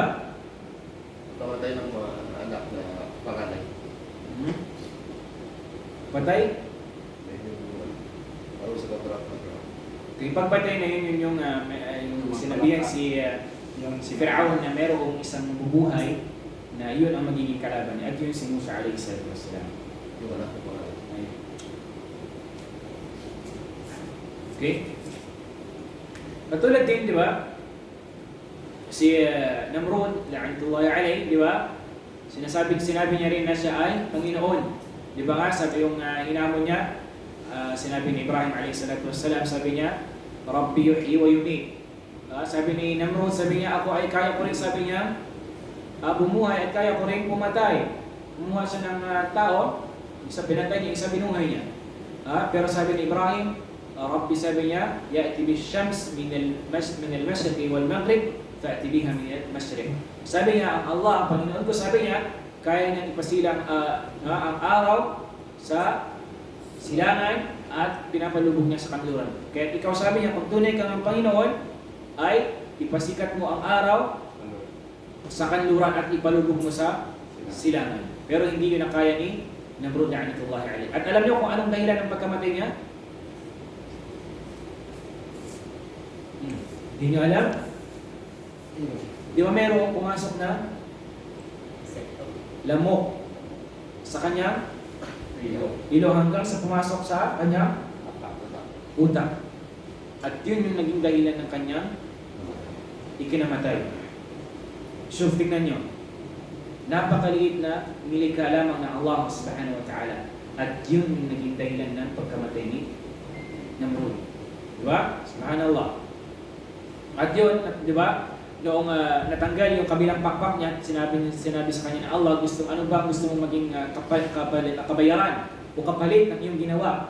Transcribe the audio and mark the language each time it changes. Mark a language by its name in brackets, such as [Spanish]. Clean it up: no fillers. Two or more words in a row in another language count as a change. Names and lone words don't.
[Filipino] Pamatay ng mga anak na panganay. Patay? Ano sa katrap na trabaho. Okay, pagpatay na yun yung sinabihan si Fir'aun na merong isang bubuhay na yun ang magiging kalaban niya. At yun si Musa [Arabic] عليه الصلاة والسلام. [Filipino] Yung anak ko panganay. Okay? Katulad din, di ba? Si Namrud, [Arabic] لعنة الله عليه, [Filipino] di ba? Sinabi niya rin na siya ay Panginoon. Di ba nga, sabi yung hinamon niya, sinabi ni Ibrahim [Arabic] عليه الصلاة والسلام, [Filipino] sabi niya, [Arabic] ربي يحيي ويميت. [Filipino] Sabi ni Namrud, sabi niya, ako ay kaya ko rin, sabi niya, bumuhay at kaya ko rin pumatay. Kumuha siya ng tao, isa pinatay niya, isa binuhay niya. Pero sabi ni Ibrahim, Rabbi, sabi niya, [Arabic] يأتي بالشمس من المشرق والمغرب فأت بها من المشرق. [Filipino] Sabi niya, ang Allah, ang Panginoon ko, sabi niya, kaya niyang ipasilang ang araw sa silangan at pinapalubog niya sa kanluran. Kaya ikaw, sabi niya, pag tunay kang ang Panginoon, ay ipasikat mo ang araw sa kanluran at ipalubog mo sa silangan. Pero hindi yun ang kaya ni Namrud [Arabic] لعنة الله عليه. [Filipino] At alam niyo kung anong dahilan ng pagkamatay niya? Hindi niyo alam? Di ba merong pumasok na lamok sa kanyang ilo hanggang sa pumasok sa kanyang utak. At yun yung naging dahilan ng kanyang ikinamatay. So, tingnan nyo. Napakaliit na nilikha lamang ng Allah [Arabic] سبحانه وتعالى. [Filipino] At yun yung naging dahilan ng pagkamatay ni Namrud. Diba? Subhanallah. At yun, diba? Noong natanggal yung kabilang pakpak niya, sinabi sa kanya na Allah, ano ba gusto mong maging kabayaran o kapalit ng iyong ginawa?